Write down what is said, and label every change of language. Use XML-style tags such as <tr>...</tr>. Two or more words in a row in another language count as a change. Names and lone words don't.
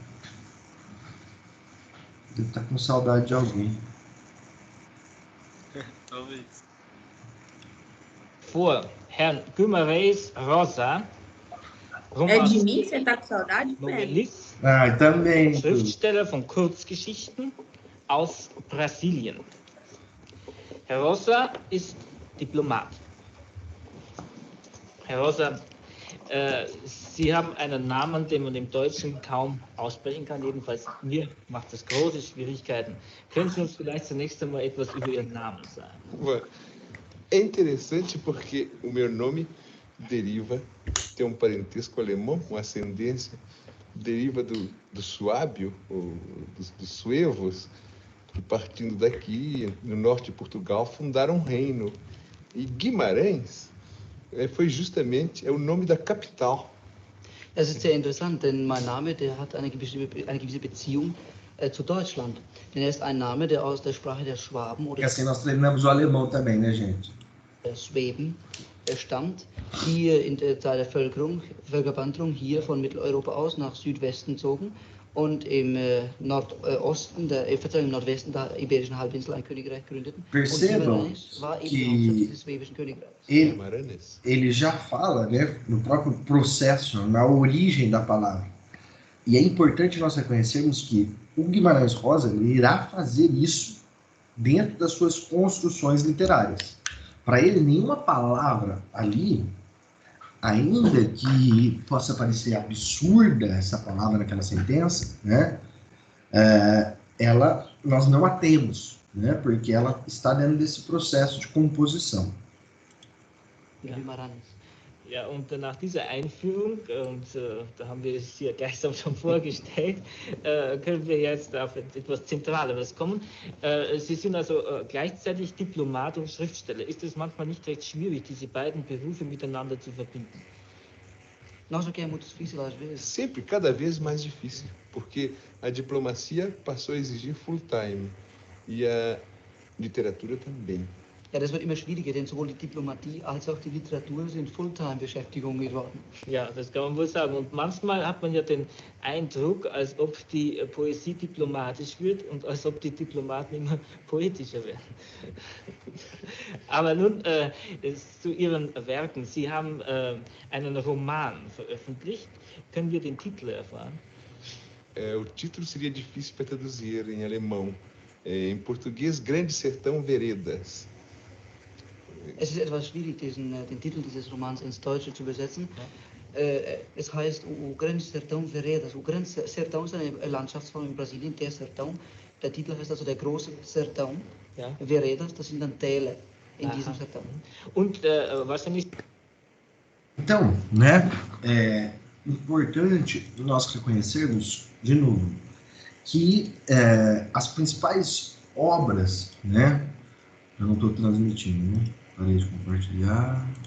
<pt>Deve estar com saudade de alguém. Talvez.</pt> <de>Vor Herrn Guimarães Rosa,</de> <pt>É de mim que você tá com saudade, Pedro?</pt> <de>Novelist,</de> <pt>Ah, também.</pt> <de>Schriftsteller von Kurzgeschichten aus Brasilien. Herr Rosa ist Diplomat. Herr Rosa, Sie haben einen Namen, den man im Deutschen kaum aussprechen kann. Jedenfalls mir macht das große Schwierigkeiten. Können Sie uns vielleicht zunächst einmal etwas über Ihren Namen sagen?</de> <pt>É interessante porque o meu nome deriva, tem um parentesco alemão, uma ascendência, deriva do suábio, ou dos suevos, que partindo daqui, no norte de Portugal, fundaram um reino. E Guimarães foi justamente o nome da capital.</pt> <de>Es ist sehr interessant, denn mein Name, der hat eine gewisse Beziehung zu Deutschland. Denn er ist ein Name, der aus der Sprache der Schwaben</de> <pt>E</pt> <de>oder</de> <pt>assim nós treinamos o alemão também, né, gente?</pt> <de>Schweben stammt, hier in der Zeit der Völkerwanderung hier von Mitteleuropa aus nach Südwesten zogen und im Nordosten, im Nordwesten der Iberischen Halbinsel ein Königreich gründeten.</de> <pt>Percebam</pt> <de>und war eben</de> <pt>que</pt> <de>die Hauptstadt dieses schwäbischen Königreichs.</de> <pt>Ele já fala, né, no próprio processo, na origem da palavra. E é importante nós reconhecermos que o Guimarães Rosa ele irá fazer isso dentro das suas construções literárias. Para ele, nenhuma palavra ali, ainda que possa parecer absurda essa palavra naquela sentença, né, nós não a temos, né, porque ela está dentro desse processo de composição. Guimarães.</pt> <de>Ja, und nach dieser Einführung, und da haben wir es hier gleichsam schon vorgestellt, können wir jetzt auf etwas Zentraleres kommen. Sie sind also gleichzeitig Diplomat und Schriftsteller. Ist es manchmal nicht recht schwierig, diese beiden Berufe miteinander zu verbinden?</de> <pt>Não, só que é muito difícil às vezes. Sempre, cada vez mais difícil, porque a diplomacia passou a exigir</pt> <en>full time</en> <pt>e a literatura também.</pt> <de>Ja, das wird immer schwieriger, denn sowohl die Diplomatie als auch die Literatur sind Fulltime-Beschäftigungen geworden. Ja, das kann man wohl sagen. Und manchmal hat man ja den Eindruck, als ob die Poesie diplomatisch wird und als ob die Diplomaten immer poetischer werden. Aber nun zu Ihren Werken. Sie haben einen Roman veröffentlicht. Können wir den Titel erfahren?</de> <pt>O título seria difícil para traduzir em alemão. Em português, Grande Sertão Veredas.</pt> <de>Es ist etwas schwierig, den Titel dieses Romans ins Deutsche zu übersetzen. Ja. Es heißt O Grande Sertão Veredas. O Grande Sertão ist eine Landschaftsform in Brasilien, der Sertão. Der Titel heißt also der große Sertão. Ja. Veredas, das sind dann Täler in diesem Sertão. Und wahrscheinlich...</de> <pt>Então, né, é importante nós reconhecermos, de novo, que as principais obras, né, eu não estou transmitindo, né? Parei de compartilhar.</pt>